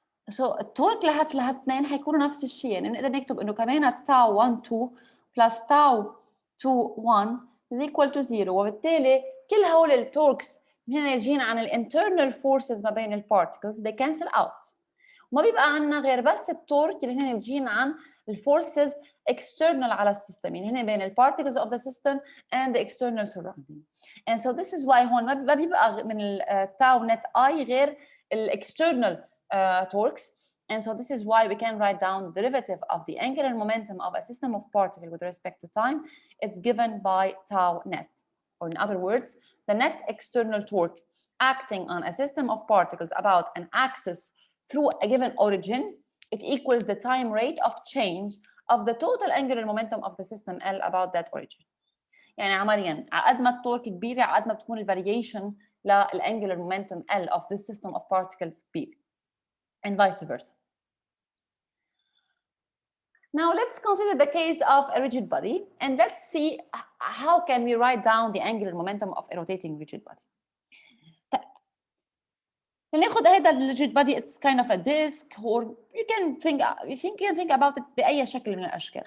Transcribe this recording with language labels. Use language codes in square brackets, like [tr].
[ar] So التورك لهالاثنين حيكونوا نفس الشيء، يعني بنقدر نكتب انه كمان تاو 1 2 plus تاو 2 1 is equal to 0، وبالتالي كل هول التوركس هنا يجين عن الانترنال فورسز ما بين البارتكلز [en] they cancel out، [ar] وما بيبقى عندنا غير بس التورك اللي هنا يجين عن الفورسز external على السيستم، يعني هنا بين البارتكلز [en] of the system and the external surrounding. And so this is why [ar] هون ما بيبقى من التاو نت اي غير الاكسترنال torques. [en] And so this is why we can write down the derivative of the angular momentum of a system of particles with respect to time. It's given by tau net, or in other words, the net external torque acting on a system of particles about an axis through a given origin, it equals the time rate of change of the total angular momentum of the system L about that origin. [ar] يعني عمليا عقد ما التورك كبيرة عقد ما بتكون الفاريشن للانجولار momentum L [en] of this system of particles [ar] كبير. [en] And vice versa. Now let's consider the case of a rigid body and let's see how can we write down the angular momentum of a rotating rigid body. [ar] ناخذ هذا [en] rigid body, it's kind of a disc, or you can think about it [ar] بأي شكل من الأشكال.